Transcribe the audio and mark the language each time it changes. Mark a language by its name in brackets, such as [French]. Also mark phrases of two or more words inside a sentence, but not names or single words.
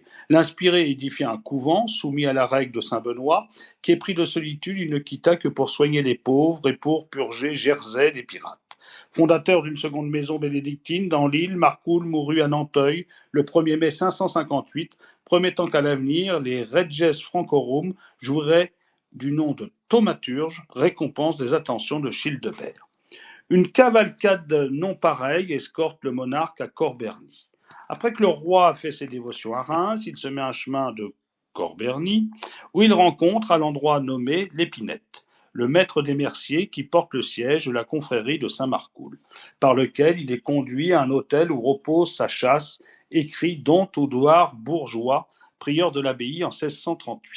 [French] L'inspiré édifia un couvent soumis à la règle de Saint-Benoît, qui, épris de solitude, il ne quitta que pour soigner les pauvres et pour purger Jersey des pirates. Fondateur d'une seconde maison bénédictine dans l'île, Marcoul mourut à Nanteuil le 1er mai 558, promettant qu'à l'avenir, les [Latin] reges francorum [French] joueraient du nom de thaumaturge, récompense des attentions de Childebert. Une cavalcade non pareille escorte le monarque à Corbeny. Après que le roi a fait ses dévotions à Reims, il se met un chemin de Corberny, où il rencontre à l'endroit nommé l'Épinette, le maître des merciers qui porte le siège de la confrérie de Saint-Marcoul, par lequel il est conduit à un hôtel où repose sa châsse, écrit Don Oudouard Bourgeois, prieur de l'abbaye en 1638.